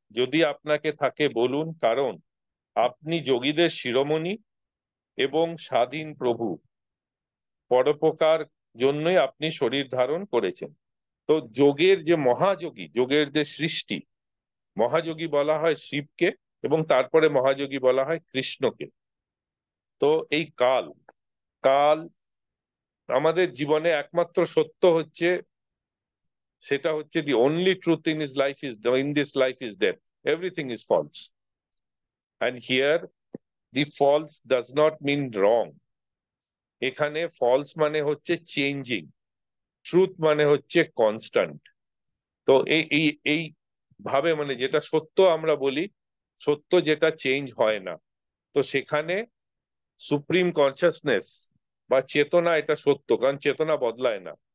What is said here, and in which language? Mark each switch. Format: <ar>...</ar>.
<bn>যদি আপনাকে থাকে বলুন, কারণ আপনি যোগীদের শিরোমণি এবং স্বাধীন প্রভু। পরোপকার জন্যই আপনি শরীর ধারণ করেছেন। তো যোগের যে মহাযোগী, যোগের যে সৃষ্টি, মহাযোগী বলা হয় শিবকে এবং তারপরে মহাযোগী বলা হয় কৃষ্ণকে। তো এই কাল, কাল আমাদের জীবনে একমাত্র সত্য হচ্ছে, সেটা হচ্ছে</bn> <en>the only truth in his life is in this life is death. Everything is false. And here the false does not mean wrong.</en> <bn>এখানে false মানে হচ্ছে চেঞ্জিং, ট্রুথ মানে হচ্ছে কনস্ট্যান্ট। তো এই এই এই ভাবে মানে যেটা সত্য আমরা বলি, সত্য যেটা চেঞ্জ হয় না, তো সেখানে সুপ্রিম কনসিয়াসনেস বা চেতনা এটা সত্য, কারণ চেতনা বদলায় না।</bn>